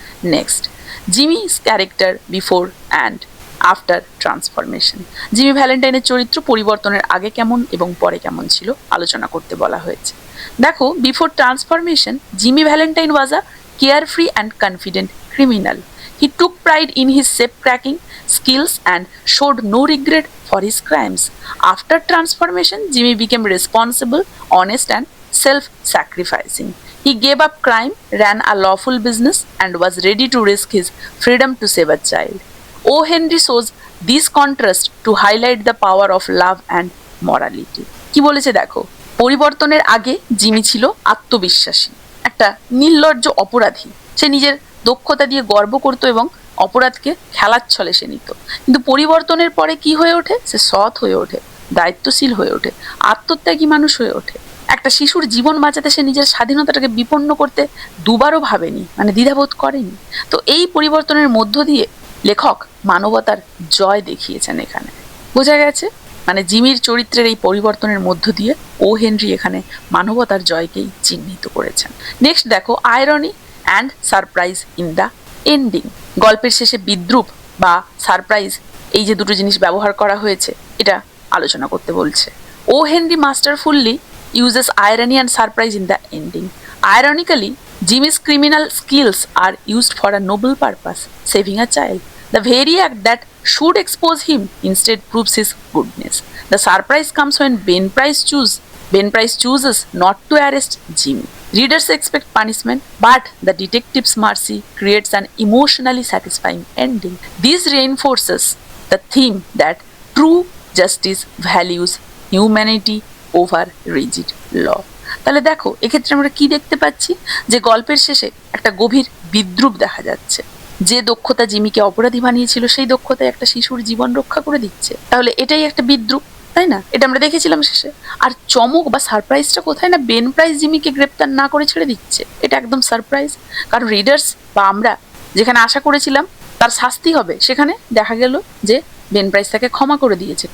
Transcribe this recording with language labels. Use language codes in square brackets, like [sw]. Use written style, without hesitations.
[en] Next, Jimmy's character before and after transformation. [bn] Jimmy ভ্যালেন্টাইনের চরিত্র পরিবর্তনের আগে কেমন এবং পরে কেমন ছিল আলোচনা করতে বলা হয়েছে। [en] দেখো, before transformation Jimmy Valentine was a carefree and confident criminal. He took pride in his safe-cracking skills and showed no regret for his crimes. After transformation, Jimmy became responsible, honest, and self-sacrificing. He gave up crime, ran a lawful business, and was ready to risk his freedom to save a child. O. Henry shows this contrast to highlight the power of love and morality. [bn] কি বলেছে দেখো, পরিবর্তনের আগে Jimmy ছিল আত্মবিশ্বাসী, একটা নির্লজ্জ অপরাধী। সে নিজের দক্ষতা দিয়ে গর্ব করত এবং অপরাধকে খেলার ছলে সে নিত। কিন্তু পরিবর্তনের পরে কি হয়ে ওঠে? সে সৎ হয়ে ওঠে, দায়িত্বশীল হয়ে ওঠে, আত্মত্যাগী মানুষ হয়ে ওঠে। একটা শিশুর জীবন বাঁচাতে সে নিজের স্বাধীনতাটাকে বিপন্ন করতে দুবারও ভাবেনি, মানে দ্বিধাবোধ করেনি। তো এই পরিবর্তনের মধ্য দিয়ে লেখক মানবতার জয় দেখিয়েছেন এখানে। বোঝা গেছে? মানে জিমির চরিত্রের এই পরিবর্তনের মধ্য দিয়ে ও হেনরি এখানে মানবতার জয়কেই চিহ্নিত করেছেন। [en] Next দেখো, irony and surprise in the ending. [bn] গল্পের শেষে বিদ্রূপ বা সারপ্রাইজ, এই যে দুটো জিনিস ব্যবহার করা হয়েছে এটা আলোচনা করতে বলছে। [en] O Henry masterfully uses irony and surprise in the ending. Ironically, Jimmy's criminal skills are used for a noble purpose, saving a child. The very act that should expose him instead proves his goodness. The surprise comes when Ben Price chooses not to arrest Jimmy. Readers expect punishment, but the detective's mercy creates an emotionally satisfying ending. This reinforces the theme that true justice values humanity over rigid law. [bn] তাহলে দেখো, এক্ষেত্রে আমরা কি দেখতে পাচ্ছি যে গল্পের শেষে একটা গভীর বিদ্রূপ দেখা যাচ্ছে। যে দক্ষতা জিমিকে অপরাধী বানিয়েছিল সেই দক্ষতায় একটা শিশুর জীবন রক্ষা করে দিচ্ছে। তাহলে এটাই একটা বিদ্রূপ, তাই না? এটা আমরা দেখেছিলাম শেষে। আর চমক বা সারপ্রাইজটা কোথায়? না, বেন প্রাইস জিমিকে গ্রেপ্তার না করে ছেড়ে দিচ্ছে। এটা একদম সারপ্রাইজ, কারণ রিডার্স বা আমরা যেখানে আশা করেছিলাম তার শাস্তি হবে, সেখানে দেখা গেল যে বেন প্রাইস তাকে ক্ষমা করে দিয়েছে।